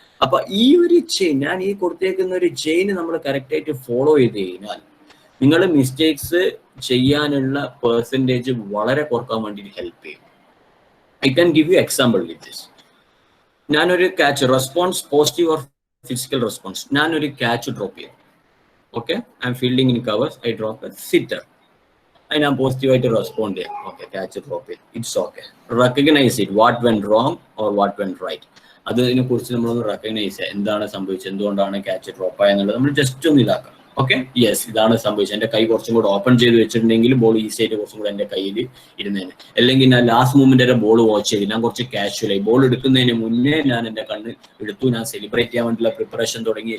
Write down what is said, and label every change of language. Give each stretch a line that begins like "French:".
Malayalam: അപ്പൊ ഈ ഒരു ചെയിൻ, ഞാൻ ഈ കൊടുത്തേക്കുന്ന ഒരു ചെയിൻ നമ്മൾ കറക്റ്റ് ആയിട്ട് ഫോളോ ചെയ്ത് കഴിഞ്ഞാൽ നിങ്ങൾ മിസ്റ്റേക്സ് ചെയ്യാനുള്ള പെർസെൻറ്റേജ് വളരെ കുറക്കാൻ വേണ്ടി ഹെൽപ്പ് ചെയ്യും.
English: I can give you example with this.
Malayalam: ഞാനൊരു catch response, positive or physical response, ഞാനൊരു ക്യാച്ച് ഡ്രോപ്പ് ചെയ്തു.
English: Okay, I'm fielding in covers, I drop a sitter. And I'm positive to respond there. Okay, catch it, drop it. It's okay. Recognize it. What went wrong or what went right.
Malayalam: അതിനെ കുറിച്ച് നമ്മൾ recognise ചെയ്യുക. എന്താണ് സംഭവിച്ചത്, എന്തുകൊണ്ടാണ് catch drop ആയെന്നുള്ളത് നമ്മൾ just ഒന്ന് ഇതാക്കാം. ഓക്കെ, യെസ്, ഇതാണ് സംഭവിച്ചത്. എൻ്റെ കൈ കുറച്ചും കൂടെ ഓപ്പൺ ചെയ്ത് വെച്ചിട്ടുണ്ടെങ്കിൽ ബോൾ ഈസി ആയിട്ട് കുറച്ചും കൂടെ എൻ്റെ കയ്യിൽ ഇരുന്നേനെ. അല്ലെങ്കിൽ ഞാൻ ലാസ്റ്റ് മൂമെന്റ് വരെ ബോൾ വാച്ച് ചെയ്ത് ഞാൻ കുറച്ച് കാഷ്വലായി ബോൾ എടുക്കുന്നതിന് മുന്നേ ഞാൻ എൻ്റെ കണ്ണ് എടുത്തു, ഞാൻ സെലിബ്രേറ്റ് ചെയ്യാൻ വേണ്ടിയുള്ള പ്രിപ്പറേഷൻ തുടങ്ങി.